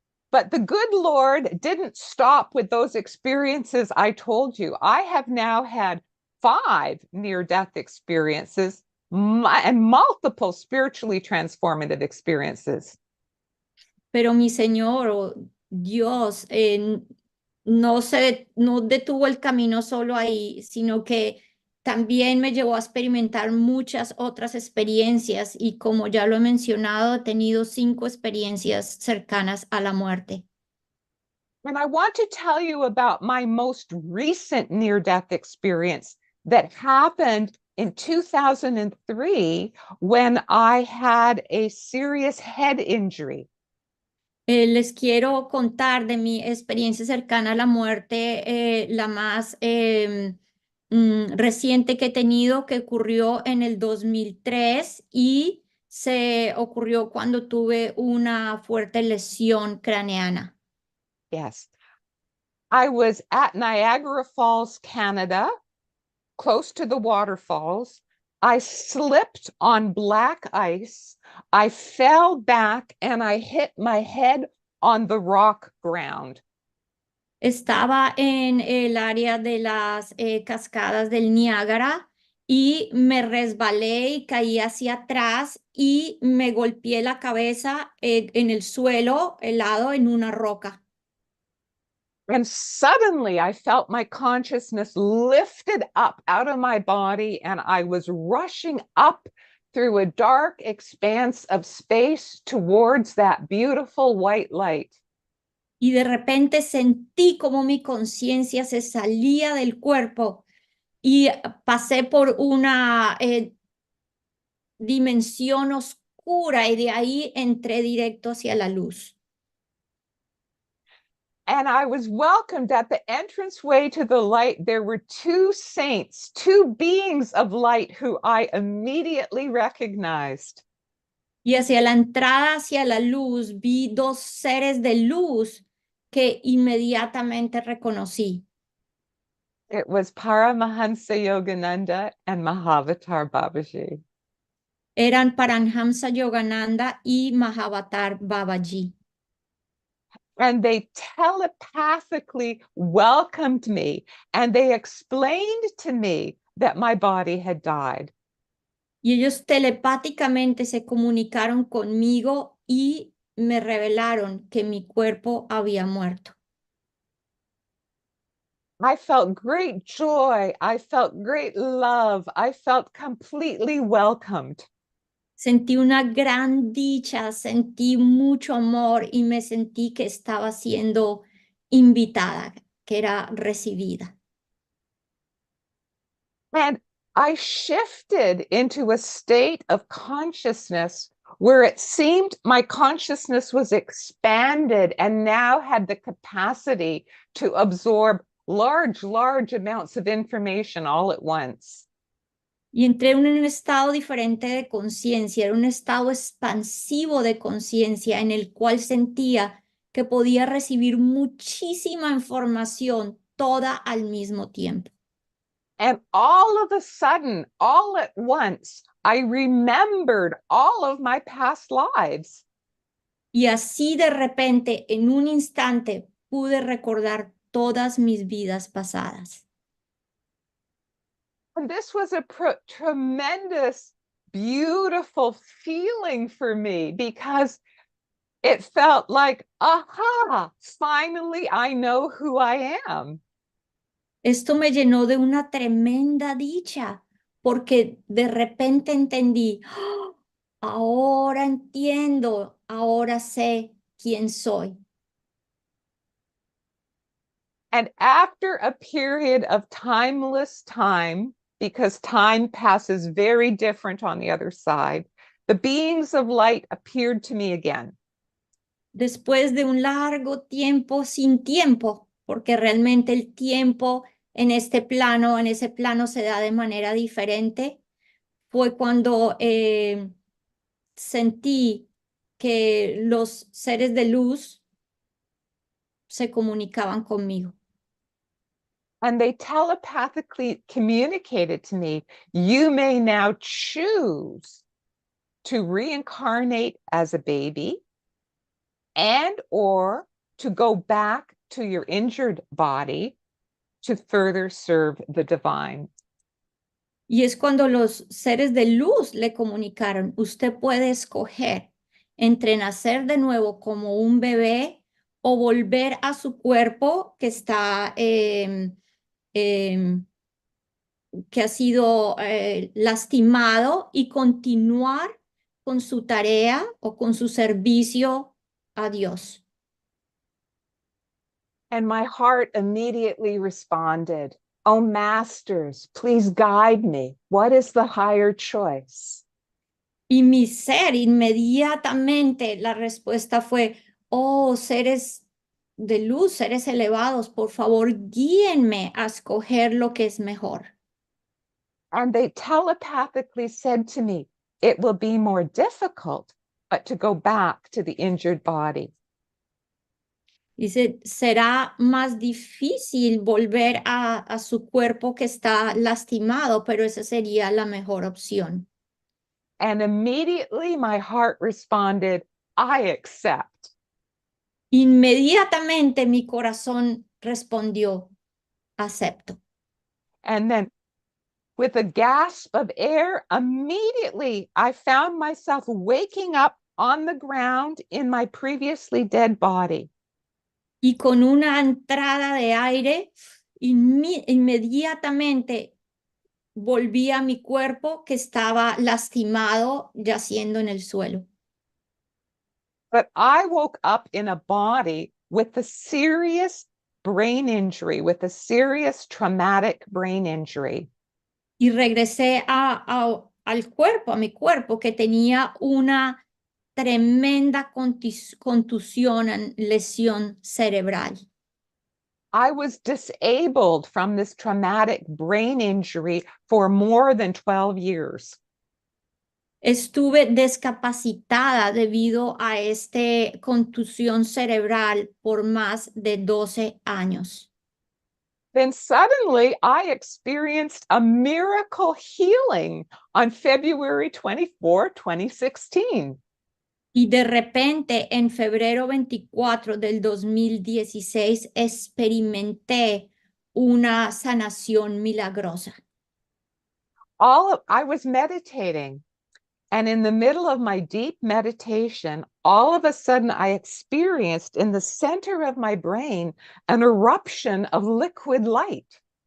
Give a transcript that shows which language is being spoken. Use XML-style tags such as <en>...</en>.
<en>But the good Lord didn't stop with those experiences I told you. I have now had 5 near-death experiences and multiple spiritually transformative experiences.</en> <es>Pero mi Señor, oh Dios, no detuvo el camino solo ahí, sino que también me llevó a experimentar muchas otras experiencias, y como ya lo he mencionado, he tenido 5 experiencias cercanas a la muerte.</es> <en>And I want to tell you about my most recent near-death experience that happened in 2003 when I had a serious head injury.</en> <es>Les quiero contar de mi experiencia cercana a la muerte, la más reciente que he tenido, que ocurrió en el 2003 y se ocurrió cuando tuve una fuerte lesión craneana.</es> <en>Yes. I was at Niagara Falls, Canada, close to the waterfalls. I slipped on black ice. I fell back and I hit my head on the rock ground.</en> <es>Estaba en el área de las cascadas del Niágara y me resbalé y caí hacia atrás y me golpeé la cabeza en el suelo helado en una roca.</es> <en>And suddenly I felt my consciousness lifted up out of my body, and I was rushing up through a dark expanse of space towards that beautiful white light.</en> <es>Y de repente sentí como mi conciencia se salía del cuerpo y pasé por una dimensión oscura y de ahí entré directo hacia la luz.</es> <en>And I was welcomed at the entranceway to the light. There were two saints, two beings of light who I immediately recognized.</en> <es>Y hacia la entrada hacia la luz vi dos seres de luz que inmediatamente reconocí.</es> <en>It was Paramahansa Yogananda and Mahavatar Babaji.</en> <es>Eran Paramhamsa Yogananda y Mahavatar Babaji.</es> <en>And they telepathically welcomed me, and they explained to me that my body had died.</en> <es>Y ellos telepáticamente se comunicaron conmigo y me revelaron que mi cuerpo había muerto.</es> <en>I felt great joy. I felt great love. I felt completely welcomed.</en> <es>Sentí una gran dicha, sentí mucho amor y me sentí que estaba siendo invitada, que era recibida.</es> <en>And I shifted into a state of consciousness where it seemed my consciousness was expanded and now had the capacity to absorb large amounts of information all at once.</en> <es>Y entré en un estado diferente de conciencia, era un estado expansivo de conciencia en el cual sentía que podía recibir muchísima información toda al mismo tiempo.</es> <en>And all of a sudden, all at once, I remembered all of my past lives.</en> <es>Y así de repente, en un instante, pude recordar todas mis vidas pasadas.</es> <en>And this was a tremendous, beautiful feeling for me because it felt like, aha, finally I know who I am.</en> <es>Esto me llenó de una tremenda dicha, porque de repente entendí, ¡oh! Ahora entiendo, ahora sé quién soy.</es> <en>And after a period of timeless time, because time passes very different on the other side, the beings of light appeared to me again.</en> <es>Después de un largo tiempo sin tiempo, porque realmente el tiempo en este plano, en ese plano se da de manera diferente, fue cuando sentí que los seres de luz se comunicaban conmigo.</es> <en>And they telepathically communicated to me, you may now choose to reincarnate as a baby and or to go back to your injured body to further serve the divine.</en> <es>Y es cuando los seres de luz le comunicaron, usted puede escoger entre nacer de nuevo como un bebé o volver a su cuerpo que está, que ha sido lastimado y continuar con su tarea o con su servicio a Dios.</es> <en>And my heart immediately responded, oh, masters, please guide me. What is the higher choice?</en> <es>Y mi ser, inmediatamente la respuesta fue, oh, seres de luz, seres elevados, por favor, guíenme a escoger lo que es mejor.</es> <en>And they telepathically said to me, it will be more difficult to go back to the injured body.</en> <es>Dice, será más difícil volver a su cuerpo que está lastimado, pero esa sería la mejor opción.</es> <en>And immediately my heart responded, I accept.</en> <es>Inmediatamente mi corazón respondió, acepto.</es> <en>And then with a gasp of air, immediately I found myself waking up on the ground in my previously dead body.</en> <es>Y con una entrada de aire, inmediatamente volví a mi cuerpo que estaba lastimado, yaciendo en el suelo.</es> <en>But I woke up in a body with a serious brain injury, with a serious traumatic brain injury.</en> <es>Y regresé al cuerpo, a mi cuerpo, que tenía una tremenda contusión, lesión cerebral.</es> <en>I was disabled from this traumatic brain injury for more than 12 years.</en> <es>Estuve discapacitada debido a esta contusión cerebral por más de 12 años.</es> <en>Then suddenly I experienced a miracle healing on February 24, 2016.</en> <es>Y de repente, en febrero 24 del 2016, experimenté una sanación milagrosa.</es> <en>I was meditating, and in the middle of my deep meditation, all of a sudden I experienced in the center of my brain an eruption of liquid light.</en>